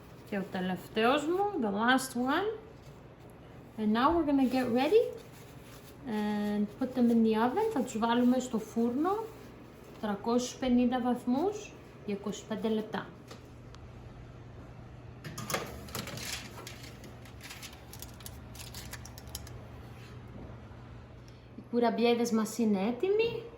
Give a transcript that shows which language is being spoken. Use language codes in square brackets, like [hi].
[el] Και ο τελευταίος μου, [en] the last one. And now we're gonna get ready and put them in the oven. [el] Θα τους βάλουμε στο φούρνο 350 βαθμούς για 25 λεπτά. Οι κουραμπιέδες μας είναι έτοιμοι.